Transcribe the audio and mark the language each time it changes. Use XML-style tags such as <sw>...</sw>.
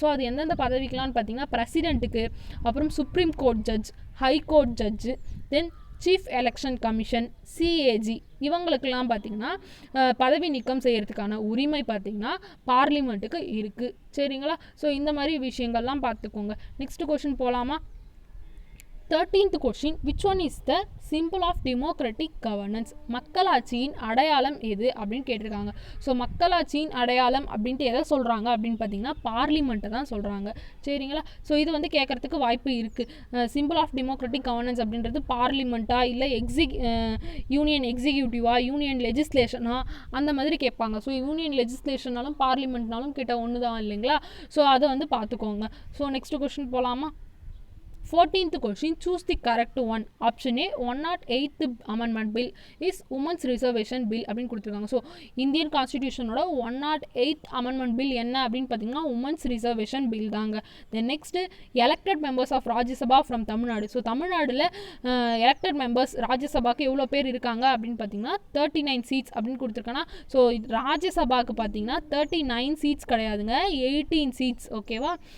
<ta>So அது எந்தெந்த பதவிக்கெலாம்னு பார்த்தீங்கன்னா பிரசிடெண்ட்டுக்கு, அப்புறம் supreme court judge, high court judge, then chief election commission, CAG, இவங்களுக்கெல்லாம் பார்த்திங்கன்னா பதவி நீக்கம் செய்கிறதுக்கான உரிமை பார்த்திங்கன்னா பார்லிமெண்ட்டுக்கு இருக்குது. சரிங்களா. ஸோ இந்த மாதிரி விஷயங்கள்லாம் பார்த்துக்கோங்க. நெக்ஸ்ட் கொஸ்டின் போகலாமா.</ta> <en>13th question, which one is the symbol of democratic governance?</en> <ta>மக்களாட்சியின் அடையாளம் எது அப்படின்னு கேட்டிருக்காங்க. ஸோ மக்களாட்சியின் அடையாளம் அப்படின்ட்டு எதை சொல்கிறாங்க அப்படின்னு பார்த்தீங்கன்னா பார்லிமெண்ட்டை தான் சொல்கிறாங்க. சரிங்களா. ஸோ இது வந்து கேட்குறதுக்கு வாய்ப்பு இருக்குது. சிம்பிள் ஆஃப் டெமோக்ராட்டிக் கவர்னன்ஸ் அப்படின்றது பார்லிமெண்ட்டா இல்லை யூனியன் எக்ஸிக்யூட்டிவா, யூனியன் லெஜிஸ்லேஷனா, அந்த மாதிரி கேட்பாங்க. ஸோ யூனியன் லெஜிஸ்லேஷனாலும் பார்லிமெண்ட்னாலும் கிட்ட ஒன்று தான் இல்லைங்களா. ஸோ அதை வந்து பார்த்துக்கோங்க. ஸோ நெக்ஸ்ட் கொஸ்டின் போகலாமா.</ta> <en>14th question, choose the correct one. Option A, 108th amendment bill is women's reservation bill</en> <ta>அப்படின்னு கொடுத்துருக்காங்க. So Indian கான்ஸ்டிடியூஷனோட 108th amendment bill என்ன அப்படின்னு பார்த்தீங்கன்னா உமன்ஸ் ரிசர்வேஷன் பில் தாங்க. Then next elected members of Rajya Sabha from Tamil Nadu. So தமிழ்நாட்டில் elected members ராஜ்யசபாக்கு எவ்வளோ பேர் இருக்காங்க அப்படின்னு பார்த்தீங்கன்னா 39 சீட்ஸ் அப்படின்னு கொடுத்துருக்காங்கன்னா, ஸோ ராஜ்யசபாக்கு பார்த்தீங்கன்னா 39 சீட்ஸ் கிடையாதுங்க, 18 சீட்ஸ். ஓகேவா?</ta>